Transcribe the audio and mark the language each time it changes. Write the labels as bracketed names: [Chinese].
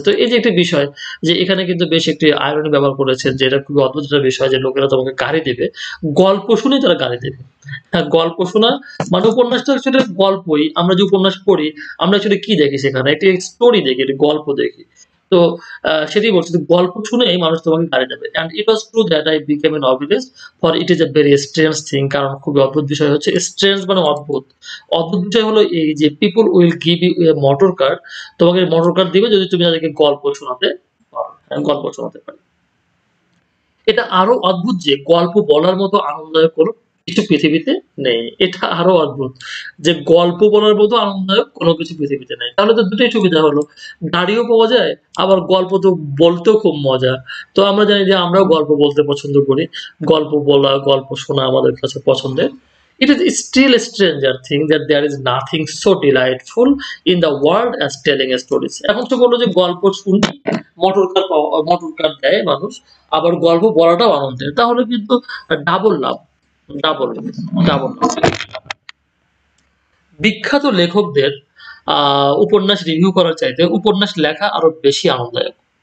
[Bangla] তো এই যে একটি বিষয় যে এখানে কিন্তু বেশ একটি irony ব্যবহার করেছেন যে এটা খুবই অদ্ভুত একটা বিষয় যে লোকেরা তোমাকে গাড়ি দেবে। গল্প শুনেই তারা গাড়ি দেবে। হ্যাঁ, গল্প শোনা মানে উপন্যাসটা আসলে গল্পই। আমরা যে উপন্যাস পড়ি, আমরা আসলে কি দেখি সেখানে? একটি স্টোরি দেখি, একটি গল্প দেখি। তো সেটাই বলছি যে গল্প শুনেই মানুষ তোমাকে গাড়ি দেবে। [English] And it was true that I became a novelist for it is a very strange thing [Bangla] কারণ খুবই অদ্ভুত বিষয় হচ্ছে strange মানে অদ্ভুত। অদ্ভুত বিষয় হলো এই যে [English] people will give you a motor car [Bangla] তোমাকে মোটর কার দিবে যদি তুমি তাদেরকে গল্প শোনাতে পারো। গল্প শোনাতে পারি। এটা আরো অদ্ভুত যে গল্প বলার মতো আনন্দদায়ক কোনো কিছু পৃথিবীতে নেই। এটা আরো অদ্ভুত যে গল্প বলার মতো আনন্দদায়ক কোনো কিছু পৃথিবীতে নেই। তাহলে তো দুটোই সুবিধা হলো। গাড়িও পাওয়া যায়, আবার গল্প তো বলতেও খুব মজা। তো আমরা জানি যে আমরাও গল্প বলতে পছন্দ করি। গল্প বলা, গল্প শোনা আমাদের কাছে পছন্দের। [English] It is still a stranger thing that there is nothing so delightful in the world as telling stories. [Bangla] এখন তো বলল যে গল্প শুনি, মোটর কার দেয় মানুষ। আবার গল্প বলাটাও আনন্দের। তাহলে কিন্তু ডাবল লাভ। ডাবল, ডাবল লাভ। বিখ্যাত লেখকদের আ উপন্যাস রিভিউ করার চাইতে উপন্যাস লেখা আরো বেশি আনন্দদায়ক।